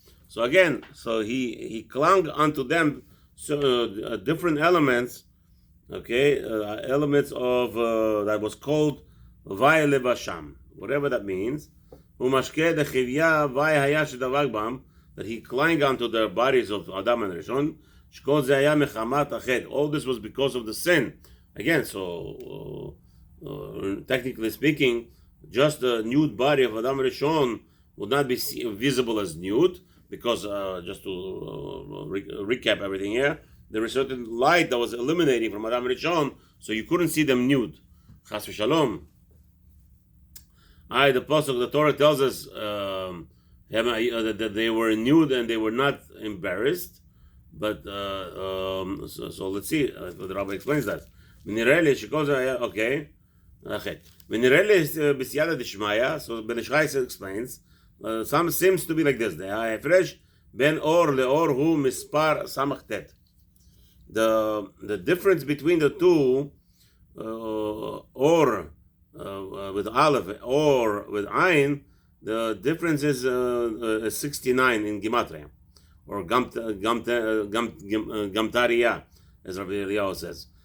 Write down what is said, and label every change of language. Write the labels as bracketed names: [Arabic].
[English] So again, he clung unto them different elements, okay, elements of that was called וילבשם, whatever that means. [Hebrew] ומשקה דחיביה והיה שדבק בם, [English] that he clung onto the bodies of Adam and Rishon. [Hebrew] שכל זה היה מחמת החטא. [English] All this was because of the sin. Again, so technically speaking, just the nude body of Adam and Rishon would not be visible as nude, because just to recap everything here, there was certain light that was illuminating from Adam and Rishon, so you couldn't see them nude. Chas v'shalom. The pasuk, the Torah tells us that they were nude and they were not embarrassed. But so let's see what the Rabbi explains that. Okay. So Ben Ish Chai explains, some seems to be like this. [Hebrew] ההפרש בין אור לאור הוא מספר סמ"ט. [English] The difference between the two, or with aleph or with ayin, the difference is 69 in gematria, or gamtariya, as Rabbi Eliyahu says.